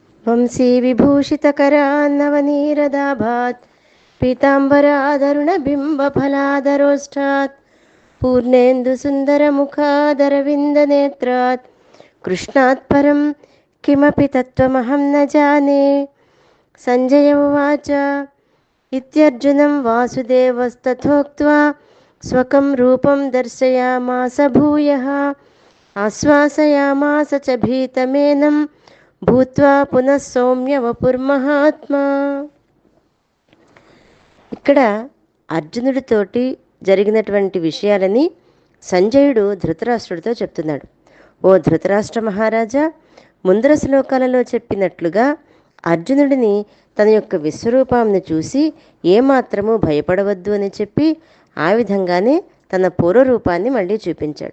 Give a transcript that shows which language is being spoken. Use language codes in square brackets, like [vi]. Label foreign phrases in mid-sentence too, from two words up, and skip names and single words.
[sa] వంశీ విభూషితకరాన్నవనీరదాభాత్ పీతాంబరాదరుణబింబఫలాదరోష్టాత్ పూర్ణేन्दुसुन्दरमुखादरविन्दनेत्रात् कृष्णात् परं किमपि तत्त्वमहं न जाने। संजय उवाच इत्यर्जुनं वासुदेवस्तथोक्त्वा स्वकं रूपं दर्शयामास भूयः आश्वासयामास च भीतमेनं భూత్వా పునః సౌమ్య వపుర్మహాత్మా. [te] ఇక్కడ అర్జునుడితోటి జరిగినటువంటి విషయాలని సంజయుడు ధృతరాష్ట్రుడితో చెప్తున్నాడు. ఓ ధృతరాష్ట్ర మహారాజా, ముందర శ్లోకాలలో చెప్పినట్లుగా అర్జునుడిని తన యొక్క విశ్వరూపాన్ని చూసి ఏమాత్రము భయపడవద్దు అని చెప్పి ఆ విధంగానే తన పూర్వరూపాన్ని మళ్ళీ చూపించాడు.